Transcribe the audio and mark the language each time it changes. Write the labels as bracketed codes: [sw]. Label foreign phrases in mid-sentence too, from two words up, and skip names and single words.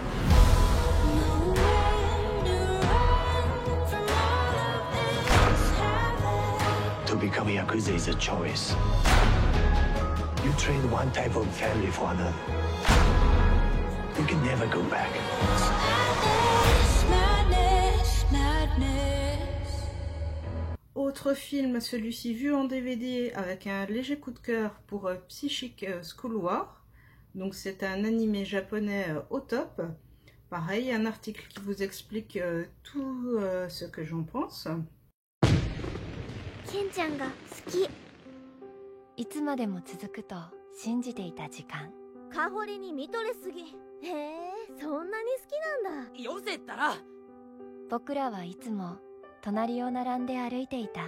[en] To become a Yakuza is a choice. You trade one type of family for another. You can never go back. [fr] Autre film, celui-ci vu en DVD avec un léger coup de cœur pour Psychic School War. Donc c'est un animé japonais au top. Pareil, un article qui vous explique tout ce que j'en pense. [ja] ケンちゃんが好き。いつまでも続くと信じていた時間。カホリに見とれすぎ。へえ、そんなに好きなんだ。よせったら。僕らはいつも隣を並んで歩いていた。